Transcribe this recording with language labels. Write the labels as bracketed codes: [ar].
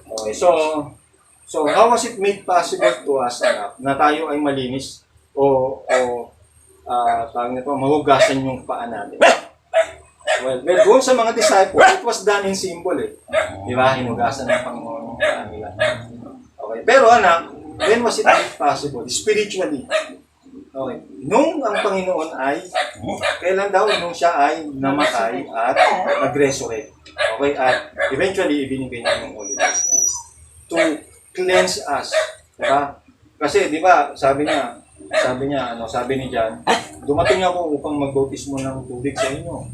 [en] Okay, so how was it made possible to us, [tl] anak, na tayo ay malinis o tawag nito, mahugasan yung paa natin? [en] Well, [tl] doon sa mga [en] disciples, it was done in symbol [tl] Di ba? Hinugasan ng Panginoon ng paa nila. [en] Okay, [tl] pero anak, [en] when was it made possible? Spiritually. Okay. [tl] Nung ang Panginoon ay, kailan daw? Nung siya ay namatay at nag-resurrect. Okay, at eventually, ibinigay niya yung Holy Ghost niya [en] to cleanse us. [tl] Diba? Kasi, di ba, sabi ni John, dumating ako upang mag-bautismo ng tubig sa inyo.